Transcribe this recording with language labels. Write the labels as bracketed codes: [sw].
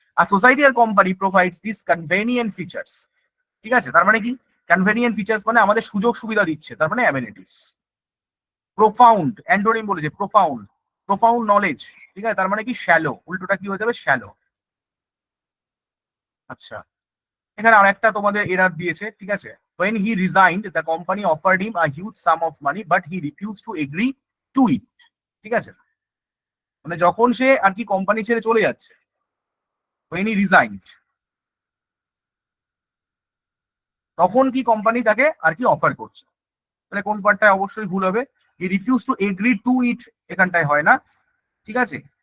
[en] a society আর company provides this convenient features, [bn] ঠিক আছে, তার মানে কি, কনভেনিয়েন্ট ফিচার্স মানে আমাদের সুযোগ সুবিধা দিচ্ছে, তার মানে অ্যামেনিটিস। প্রোফাউন্ড, অ্যান্টোনিম বলেছে প্রোফাউন্ড, প্রোফাউন্ড নলেজ, ঠিক আছে, তার মানে কি শ্যালো, উল্টোটা কি হয়ে যাবে, শ্যালো। আচ্ছা, এখানে আরেকটা তোমাদের এরার দিয়েছে, ঠিক আছে। [en] when he resigned the company offered him a huge sum of money but he refused to agree to it, [bn] ঠিক আছে। মানে যখন সে আর কি কোম্পানি ছেড়ে চলে যাচ্ছে, [en] when he resigned, [bn] তখন কি কোম্পানি তাকে আর কি অফার করছে। তাহলে কোন পার্টটায় অবশ্যই ভুল হবে, [en] he refuse to agree to it, [bn] এখানটায় হয় না, ঠিক আছে।